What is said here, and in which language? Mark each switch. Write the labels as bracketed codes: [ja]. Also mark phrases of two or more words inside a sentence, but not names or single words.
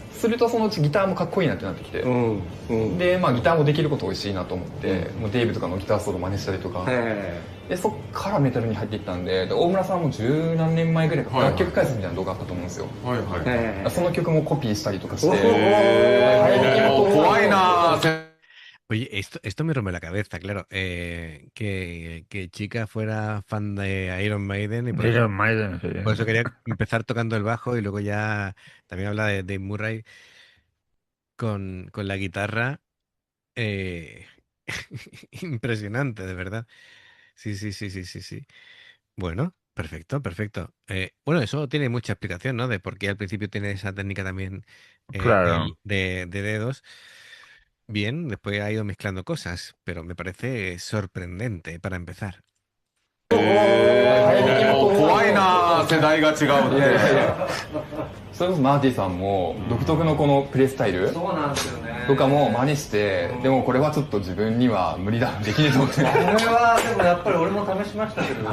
[ja] するとそのうちギターもかっこいいなってなってきて、でまあギターもできること美味しいなと思って、もうデイブとかのギターソロ真似したりとか、でそっからメタルに入っていったんで、大村さんも十何年前ぐらいから楽曲解説みたいな動画あったと思うんですよ。その曲もコピーしたりとかして、怖いな。 [es] Oye, esto me rompe la cabeza, claro. Que chica fuera fan de Iron Maiden y Iron Maiden, sí. por eso quería empezar tocando el bajo y luego ya también habla de Dave Murray con la guitarra. eh, Impresionante, de verdad. Sí, sí, sí, sí, sí, sí. Bueno, perfecto, perfecto. Bueno, eso tiene mucha explicación, ¿no? De por qué al principio tiene esa técnica también Claro. de dedos. Bien, después ha ido mezclando cosas, pero me parece sorprendente para empezar. [ja] 怖いな、世代が違うって。いやいやいや、それこそマーティさんも独特のこのプレイスタイルとかも真似して、でもこれはちょっと自分には無理だ、できねえと思って。これはでもやっぱり俺も試しましたけど、